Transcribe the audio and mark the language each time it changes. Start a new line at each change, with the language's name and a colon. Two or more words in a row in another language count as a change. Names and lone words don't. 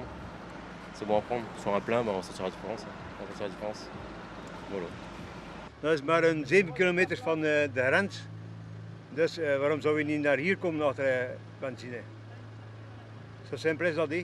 French: C'est bon à prendre. Sur un plein, on sentira la différence. On sentira la différence. Voilà.
Dutch: Dat is maar een 7 kilometer van de grens. Dus waarom zou je niet naar hier komen achter benzine? Zo simpel is dat.